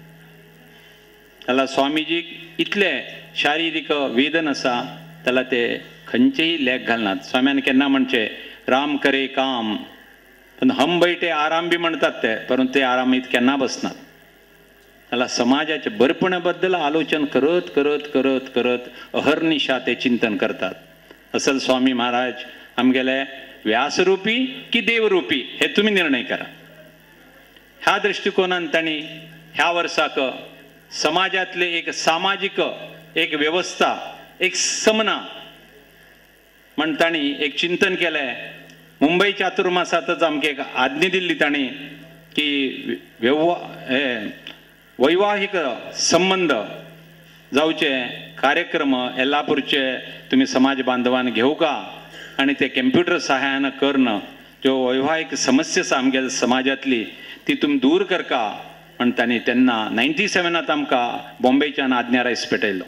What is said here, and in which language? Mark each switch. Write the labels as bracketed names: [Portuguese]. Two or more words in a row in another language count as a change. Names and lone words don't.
[Konkani] जाल्यार स्वामीजीक इतले शारिरीक वेदन आसा जाल्यार ते खंयचेय लेख घालनात. स्वाम्यान केन्ना म्हणचे [Hindi] राम करे काम, [Konkani] पण [Hindi] हम बैठे आराम [Konkani] बी म्हणटात ते, परंतु ते आरामीत केन्ना बसनात. जाल्यार समाजाच्या बरेपणा बद्दल आलोचन करत करत करत करत अहर्निशा ते चिंतन करतात. असल स्वामी महाराज आमगेले व्यासरूपी की देवरूपी हे तुम्ही निर्णय करा. ह्या दृष्टिकोनान तांणी ह्या वर्साक समाजातले एक सामाजिक एक व्यवस्था, एक समना म्हण तांणी एक चिंतन केलें. मुंबई चातुर्मासातच आमकां एक आज्ञा दिल्ली तांणी की वैवाहिक संबंध जावचे कार्यक्रम येल्लापूरचे तुम्ही समाज बांधवान घेवका आणि ते कम्प्युटर सहाय्यान करणं ज्यो वैवाहिक समस्या आसा आमगे समाजातली ती तुम्ही दूर करका म्हण तांणी तेन्ना 97 आमकां बॉम्बेच्यान आज्ञा रायस पेटयलो.